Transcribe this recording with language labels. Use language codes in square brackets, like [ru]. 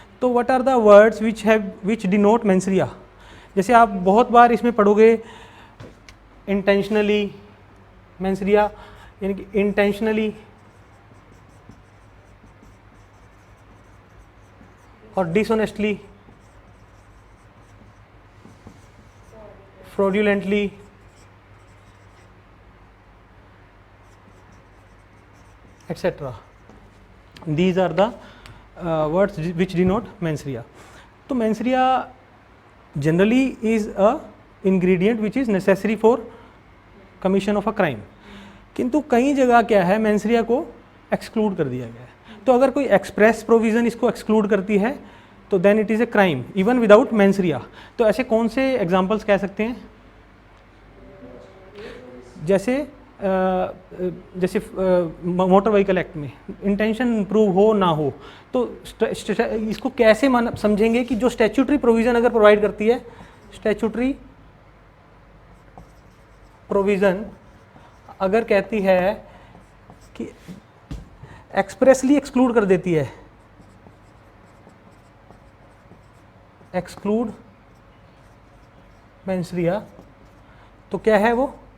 [hi] तो [en] What are the words which denote mens rea? [hi] जैसे आप बहुत बार इसमें पढ़ोगे इंटेंशनली मेंसरिया, यानी कि इंटेंशनली और dishonestly, fraudulently, etc. [en] These are the words which denote menseria. तो menseria generally is a ingredient which is necessary for commission of a crime. [hi] किंतु कई जगह क्या है, menseria को exclude कर दिया गया है। तो अगर कोई [en] express provision [hi] इसको [en] exclude [hi] करती है तो [en] then it is a crime even without menseria. [hi] तो ऐसे कौन से examples कह सकते हैं? जैसे मोटर व्हीकल एक्ट में इंटेंशन प्रूव हो ना हो, तो इसको कैसे समझेंगे कि जो स्टैट्यूटरी प्रोविज़न अगर प्रोवाइड करती है, स्टैट्यूटरी प्रोविज़न अगर कहती है कि एक्सप्रेसली एक्सक्लूड कर देती है, एक्सक्लूड मेंसरिया, तो क्या है वो?